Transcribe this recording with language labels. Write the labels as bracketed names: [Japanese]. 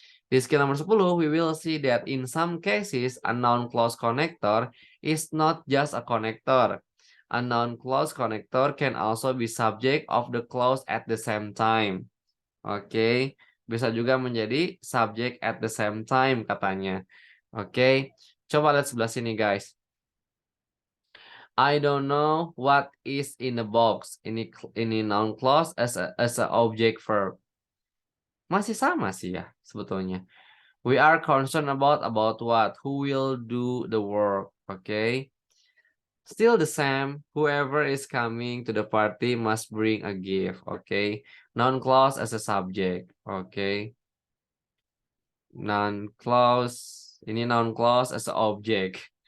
[Indonesian] Di skill nomor 10, [English] we will see that in some cases a noun clause connector is not just a connector. A noun clause connector can also be subject of the clause at the same time. [Indonesian] Oke, bisa juga menjadi subject [English] at the same time [Indonesian] katanya. Oke, coba lihat sebelah sini guys. [English] I don't know what is in the box. [Indonesian] Ini noun clause [English] as a object [Indonesian] verb. Masih sama sih ya sebetulnya. [English] We are concerned about what? Who will do the work? Okay. Still the same, whoever is coming to the party must bring a gift, okay? Noun clause as a subject, okay? [Indonesian] Noun clause. Ini noun clause [English] as a object.